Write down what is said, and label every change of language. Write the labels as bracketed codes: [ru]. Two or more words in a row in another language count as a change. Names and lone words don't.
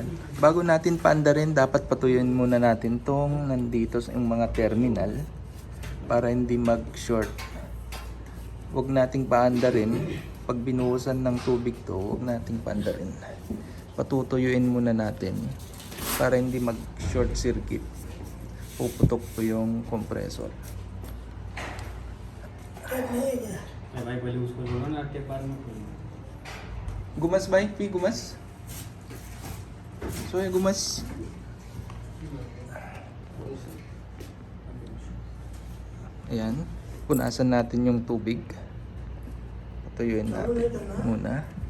[tl] Bago natin paandarin, dapat patuyuin muna natin tong nandito sa yung mga terminal para hindi mag-short. Huwag nating paandarin. Pag binuhusan ng tubig to, huwag nating paandarin. Patutuyuin muna natin para hindi mag- [en] short circuit. [tl] Puputok po yung compressor. [hi] भाई पहले उसको जोड़ो ना अट्टे पार में खोलो [tl] Gumas ba? Pi, gumas? So, gumas. Ayan. Punasan natin yung tubig. Patuyuin natin muna.